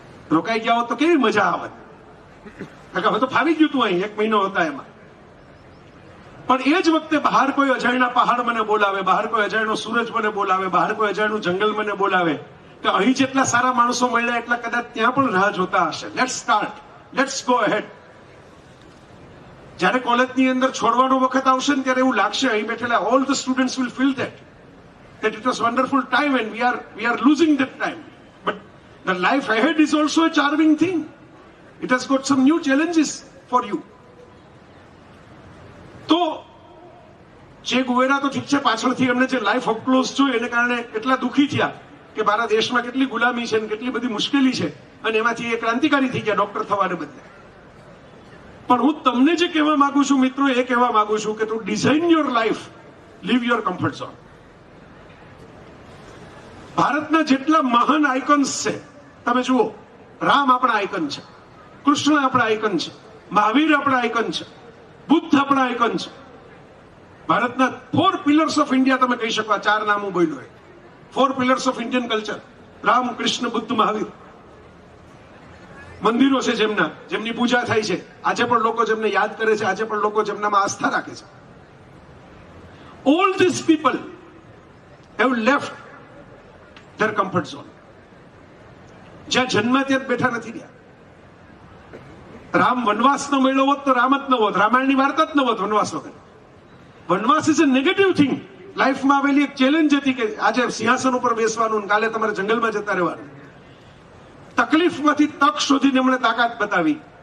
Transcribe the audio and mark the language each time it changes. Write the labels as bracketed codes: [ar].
[gu] રોકાઈ ગયા હોત તો કેવી મજા આવત, હવે તો ફાવી ગયું તું અહીં 1 મહિનો હતા એમાં. પણ એ જ વખતે બહાર કોઈ અજાણ્યા પહાડ મને બોલાવે, બહાર કોઈ અજાણ્યો સૂરજ મને બોલાવે, બહાર કોઈ અજાણ્યું જંગલ મને બોલાવે કે અહીં જેટલા સારા માણસો મળ્યા એટલા કદાચ ત્યાં પણ રાહ જોતા હશે. [en] Let's start, let's go ahead. [gu] જયારે કોલેજની અંદર છોડવાનો વખત આવશે ને ત્યારે એવું લાગશે અહીં બેઠેલા [en] All the students will feel that it was wonderful time and we are losing that time, but the life ahead is also a charming thing. It has got some new challenges for you. [gu] તો જે ગુવેરા તો ઠીક છે, પાછળથી એમને જે life અપક્લોઝ જોઈ એને કારણે કેટલા દુઃખી થયા કે મારા દેશમાં કેટલી ગુલામી છે, કેટલી બધી મુશ્કેલી છે, અને એમાંથી એ ક્રાંતિકારી થઈ ગયા ડોક્ટર થવાને બદલે. પણ હું તમને જે કહેવા માંગુ છું મિત્રો, એ કહેવા માંગુ છું કે તું [en] Design your life, leave your comfort zone. [gu] ભારતના જેટલા મહાન આઇકન્સ છે તમે જુઓ, રામ આપણા આઇકન છે, કૃષ્ણ આપણા આઇકન છે, મહાવીર આપણા આઇકન છે, બુદ્ધ આપણા આઇકન છે. ભારતના 4 પિલર્સ ઓફ ઇન્ડિયા તમે કહી શકો, આ 4 નામ હું બોલ્યો એ 4 [en] pillars of Indian culture: [gu] Ram, Krishna, Buddha, Mahavir. મંદિરો છે જેમની પૂજા થાય છે, આજે પણ લોકો જેમને યાદ કરે છે, આજે પણ લોકો જેમનામાં આસ્થા રાખે છે. [en] All these people have left their comfort zone. [gu] જ્યાં જન્મ ત્યાં બેઠા નથી રહ્યા. રામ વનવાસ ન મળ્યો હોત તો રામ જ ન હોત, રામાયણની વાર્તા જ ન હોત વનવાસ વગર. વનવાસ [en] Is a negative thing. [gu] લાઈફમાં આવેલી એક ચેલેન્જ હતી કે આજે સિંહાસન ઉપર બેસવાનું, કાલે તમારે જંગલમાં જતા રહેવાનું. તકલીફમાંથી તક શોધીને એમણે તાકાત બતાવી.